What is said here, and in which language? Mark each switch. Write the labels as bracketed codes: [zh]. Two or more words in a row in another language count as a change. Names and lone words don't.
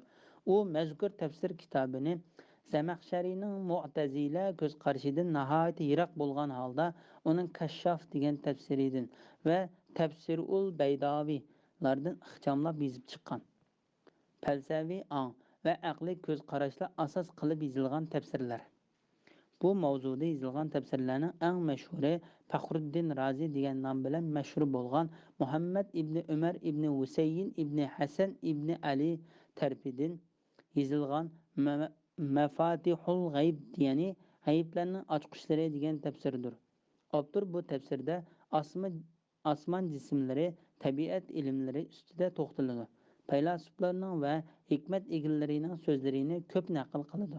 [uz] U mazkur tafsir kitobini Zamaxsharining Mu'tazila ko'z qarishidan nihoyat yiroq bo'lgan holda uning Kashshaf degan tafsiridan va Tafsirul Baydavilardan ixchamlab yozib chiqqan. Falsafiy ong va aqliy ko'z qarashlar asos qilib yozilgan tafsirlar. Bu mavzuda yozilgan tafsirlarning eng mashhuri Faxruddin Razi degan nom bilan mashhur bo'lgan Muhammad ibn Umar ibn Husayn ibn Hasan ibn Ali tarafidan yozilgan Mafatihul G'ayb, ya'ni g'ayblarning ochqichlari degan tafsirdir. Avtor bu tafsirda osmon jismlari, tabiat ilmlari ustida to'xtaladi. Faylasuflarning va hikmat egalarining so'zlarini ko'p naql qiladi.